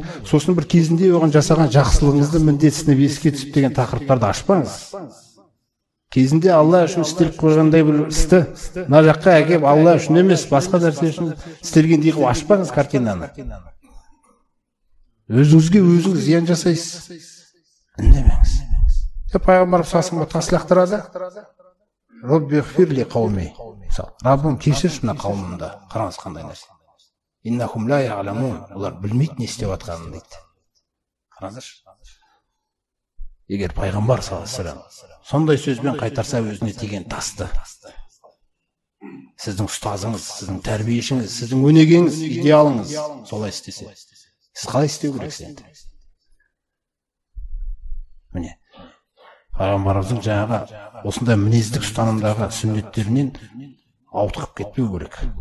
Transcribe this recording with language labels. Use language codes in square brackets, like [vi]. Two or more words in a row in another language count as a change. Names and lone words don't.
[kk] Сосын бір кезінде оған жасаған жақсылығыңызды міндетсініп еске түсіп деген тақырыптарды ашпаңыз. Кезінде Алла үшін істеліп қойғандай бір істі мына жаққа әкеп Алла үшін емес, басқа нәрсе үшін істелгендей қылып ашпаңыз картинаны. Өзіңізге өзіңіз зиян жасайсыз. Үндемеңіз. Пайғамбар [ar] صلى الله عليه وسلم лақтырады. رب اغفر لقومي. [kk] Раббым кешірші мына қауымымды. Қараңыз қандай нәрсе. [ar] إنهم لا يعلمون. [kk] Олар білмейді не істеп жатқанын дейді. Қараңызшы. Егер пайғамбар [ar] صلى الله عليه وسلم [kk] сондай сөзбен қайтарса өзіне тиген тасты. Сіздің ұстазыңыз, сіздің тәрбиешіңіз, сіздің өнегеңіз, идеалыңыз солай істесе. Сіз қалай істеу керексіз енді? Міне. Пайғамбарымыздың жаңағы осындай мінездік ұстанымдағы сүннеттерінен ауытқып кетпеу керек.